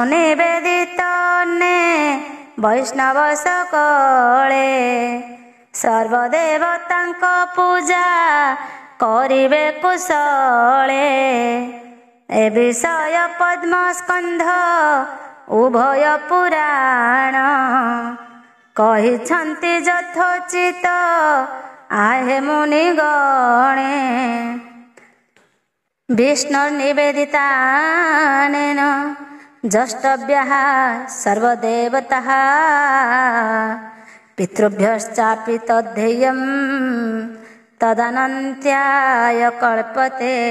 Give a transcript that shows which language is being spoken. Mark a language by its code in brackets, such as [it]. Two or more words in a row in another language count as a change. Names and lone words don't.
[or] ନିବେଦିତ ନେ ବୈଷ୍ଣବ ସକଳେ ସର୍ବଦେବତାଙ୍କ ପୂଜା କରିବେ କୁଶଳେ ଏ ବିଷୟ ପଦ୍ମସ୍କନ୍ଧ ଉଭୟ ପୁରାଣ କହିଛନ୍ତି ଯଥୋଚିତ ଆହେ ମୁନିଗଣେ [sa] विष्णुर्निवेदितानेन जष्टव्यः सर्वदेवतः पितृभ्यश्चापि तद्धेयं तदनन्त्याय कल्पते